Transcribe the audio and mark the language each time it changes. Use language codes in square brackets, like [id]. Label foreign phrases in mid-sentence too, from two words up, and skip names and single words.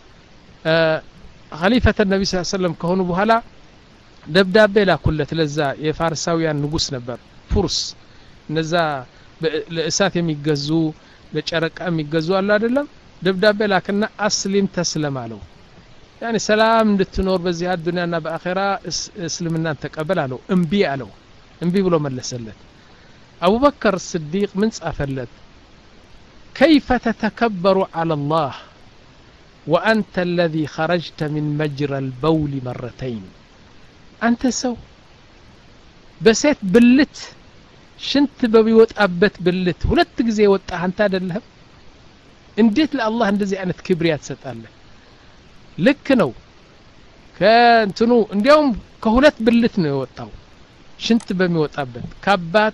[ar] خليفة نبي صلى الله عليه وسلم [am] ከሆኑ በኋላ ደብዳቤ ላኩለት ለዛ የፋርሳውያን ንጉስ ነበር ፉርስ እነዛ ለእሳት የሚገዙ ለጨረቃ የሚገዙ አለ አይደለም ደብዳቤ ላከና [ar] أسلم تسلم [am] አለው [ar] يعني سلام [am] እንድትኖር በዚህ አዱንያና በአኺራ እስልምናን ተቀበል አለው እንቢ አለው እንቢ ብሎ መለሰለት አቡበከር ሲዲቅ ምን ጻፈለት [ar] كيف تتكبر على الله وأنت الذي خرجت من مجرى البول [am] مرتين አንተ ሰው በሴት ብልት ሽንት በሚወጣበት ብልት ሁለት ጊዜ ወጣ አንተ አይደለህም እንዴት ለአላህ እንደዚህ አይነት ክብሪያ ትሰጣለህ ልክ ነው ከእንትኑ እንዲያውም ከሁለት ብልት ነው የወጣው ሽንት በሚወጣበት ከአባቱ